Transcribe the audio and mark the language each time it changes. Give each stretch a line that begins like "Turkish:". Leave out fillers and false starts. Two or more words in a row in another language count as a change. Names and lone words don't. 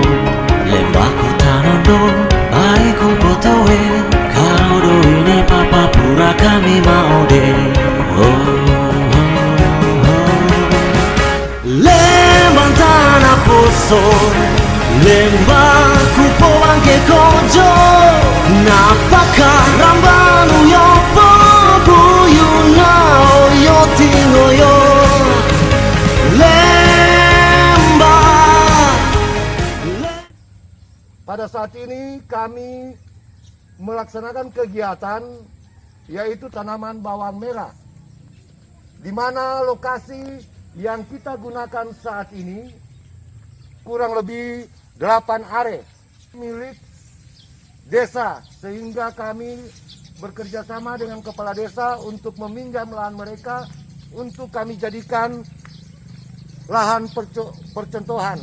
Pamona: Lembaku tanondo, maiku potoe, karodo ine papa, pura kami maode, oh. Lembang tanah poso, lembang kupo bangke kojo, napaka rambanu yopo buyu nao yoti ngoyo.
Indonesian: Pada saat ini kami melaksanakan kegiatan yaitu tanaman bawang merah, di mana lokasi yang kita gunakan saat ini kurang lebih 8 are milik desa, sehingga kami bekerja sama dengan kepala desa untuk meminjam lahan mereka untuk kami jadikan lahan percontohan.